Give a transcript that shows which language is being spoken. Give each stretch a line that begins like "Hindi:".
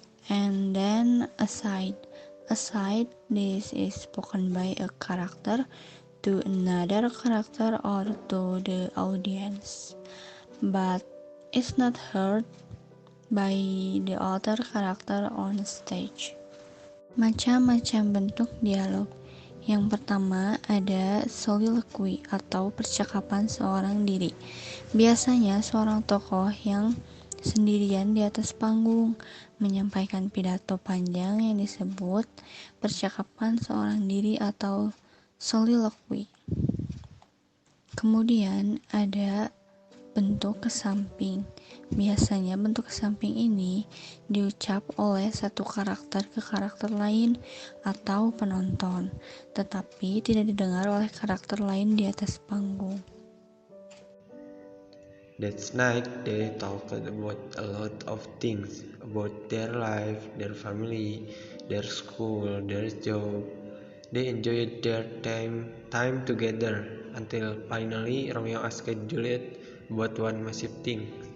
English: And then aside, this is spoken by a character to another character or to the audience, but it's not heard by the other character on stage.
Indonesian: Macam-macam bentuk dialog. Yang pertama ada soliloquy atau percakapan seorang diri. Biasanya seorang tokoh yang sendirian di atas panggung menyampaikan pidato panjang yang disebut percakapan seorang diri atau soliloquy. Kemudian ada bentuk kesamping. Biasanya bentuk kesamping ini diucap oleh satu karakter ke karakter lain atau penonton, tetapi tidak didengar oleh karakter lain di atas panggung.
English: That night they talked about a lot of things, about their life, their family, their school, their job. They enjoyed their time together until finally Romeo asked Juliet about one massive thing.